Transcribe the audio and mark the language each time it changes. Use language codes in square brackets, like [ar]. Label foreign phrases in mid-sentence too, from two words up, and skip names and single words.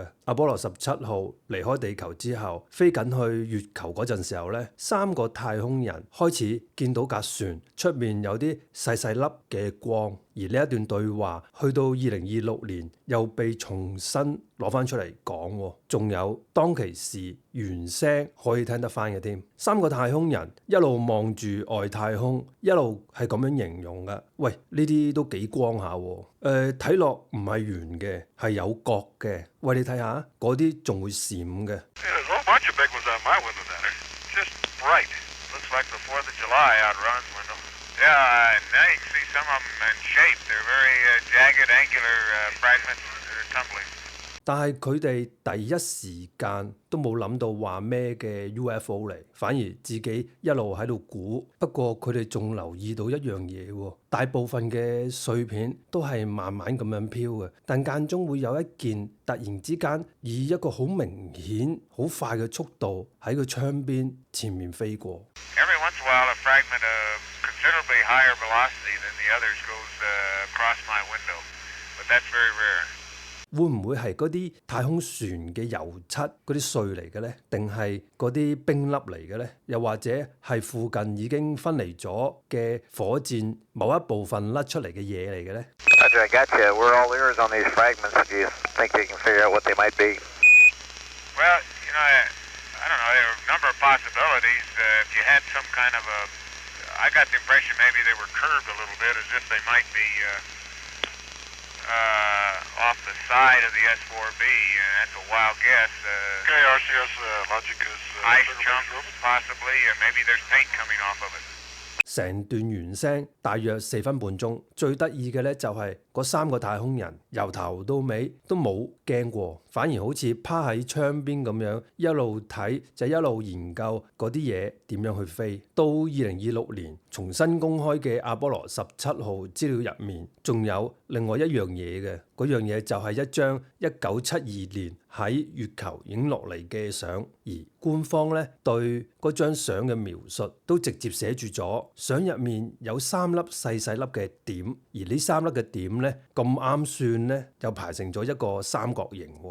[yue] 阿波羅17號離開地球之後，飛緊去月球嗰陣時候呢，3個太空人開始見到架船出面有啲細細粒嘅光，而呢一段對話去到2026年又被重新攞翻出嚟講，仲有當其時原聲可以聽得翻嘅添。3個太空人一路望住外太空，一路係咁樣形容嘅。喂，呢啲都幾光下喎。睇落唔係圓嘅，係有角嘅。喂，你睇下嗰啲仲會閃嘅。 [en] There's a whole bunch of big ones on my window down there. Just bright. Looks like the 4th of July out Ron's window. Yeah, now you can see some of them in shape. They're very jagged, angular fragments that are tumbling. [yue] 但係佢哋第一時間都冇諗到話咩嘅 UFO 嚟，反而自己一路喺度估。不過佢哋仲留意到一樣嘢喎，大部分嘅碎片都係慢慢咁樣飄嘅，但間中會有一件突然之間以一個好明顯、好快嘅速度喺個窗邊前面飛過。 [en] Every once in a while, a fragment of considerably higher velocity than the others goes across my window, but that's very rare. [yue] 會唔會係嗰啲太空船嘅油漆嗰啲碎嚟嘅呢？定係嗰啲冰粒嚟嘅呢？又或者係附近已經分離咗嘅火箭某一部分甩出嚟嘅嘢嚟嘅呢？ [en] Roger, I got you. We're all ears on these fragments. Do you think you can figure out what they might be? Well, you know, I don't know. There are a number of possibilities. If you had some kind of a, I got the impression maybe they were curved a little bit, as if they might be off the side of the S4B. That's a wild guess. KRCS logic is ice chunks, possibly. Maybe there's paint coming off of it. [yue] 成段原聲大約4分半鐘，最得意嘅呢就係嗰3個太空人由頭到尾都冇驚過，反而好似趴喺窗邊咁樣一路睇就一路研究嗰啲嘢點樣去飛。到2026年重新公開嘅阿波羅17號資料入面，仲有另外一樣嘢嘅，嗰樣嘢就係一張1972年喺月球影落嚟嘅相，而官方呢對嗰張相嘅描述都直接寫住咗，相入面有3粒細細粒嘅點，而呢3粒嘅點呢咁啱算呢又排成咗一個三角形喎。